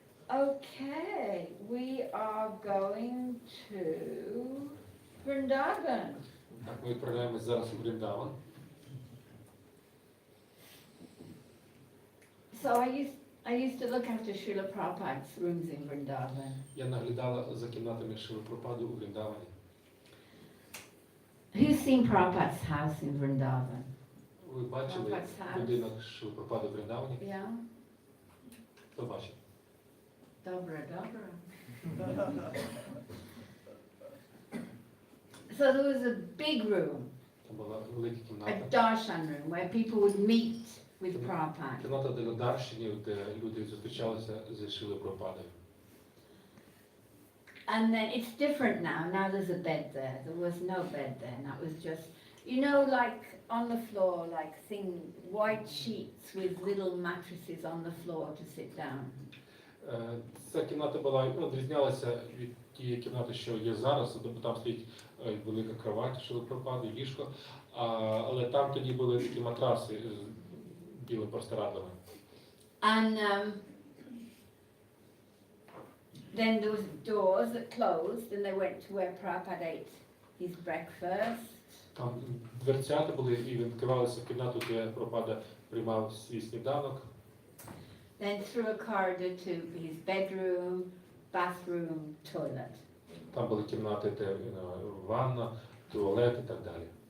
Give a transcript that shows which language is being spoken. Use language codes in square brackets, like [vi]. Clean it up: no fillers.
[en] Okay, we are going to Vrindavan. [uk] Так, ми відправляємось зараз у Вріндаван. [en] So I used to look after Srila Prabhupada's rooms in Vrindavan. [uk] Я наглядала за кімнатами Шрілу Прабхупаду у Вріндавані. [en] Who's seen Prabhupada's house in Vrindavan? [uk] Ви бачили [en] Прабхупад's house. [uk] будинок Шрілу Прабхупаду у Вріндавані? [en] Yeah? [uk] Хто бачив? [pl] Dobra. [en] So there was a big room, [uk] Там була велика [en] a [uk] кімната. [en] darshan room, where people would meet with Prabhupada. [uk] Кімната для дарщинів, де люди зустрічалися зі Шрілою Прабхупадою. [en] And then it's different now. Now there's a bed there. There was no bed there. And that was just, like on the floor, like white sheets with little mattresses on the floor to sit down. [uk] Ця кімната була, відрізнялася від тієї кімнати, що є зараз, бо там стоїть велика кровать Шріли Прабхупади, ліжко, але там тоді були такі матраси з білими простирадлами. [en] And then there was doors that closed, and they went to where Prabhupada ate his breakfast. [uk] Там дверцята були і відкривалися в кімнату, де Прабхупада приймав свій сніданок. [en] Then through a corridor to his bedroom, bathroom, toilet. [uk] Там були кімнати, де ванна, туалет і так далі.